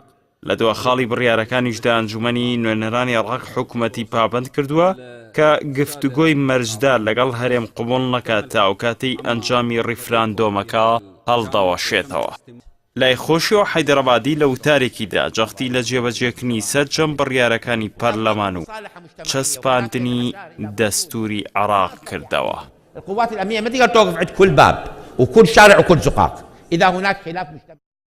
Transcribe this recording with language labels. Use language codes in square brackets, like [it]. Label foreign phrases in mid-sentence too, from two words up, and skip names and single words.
[ckb] لە دووە خاڵی بڕیارەکانیشدا ئەنجومەنی نوێنەرانی عێراق حکوومەتی پابەند کردووە کە گفتوگۆی مەرجدار لەگەڵ هەرێم قبوڵ نەکات تا ئەو کاتەی ئەنجامی ڕیفراندۆمەکە هەڵدەوەشێتەوە. لای خۆشیەوە حەیدەڕابادی لە وتارێکیدا جەختی لە جێبەجێکردنی سەرجەم بڕیارەکانی پەرلەمان و چەسپاندنی دەستوری عێراق کردەوە. [ar] القوات الأمنية ما تقدر توقف عند كل باب وكل شارع وكل زقاق إذا هناك خلاف مشتبه.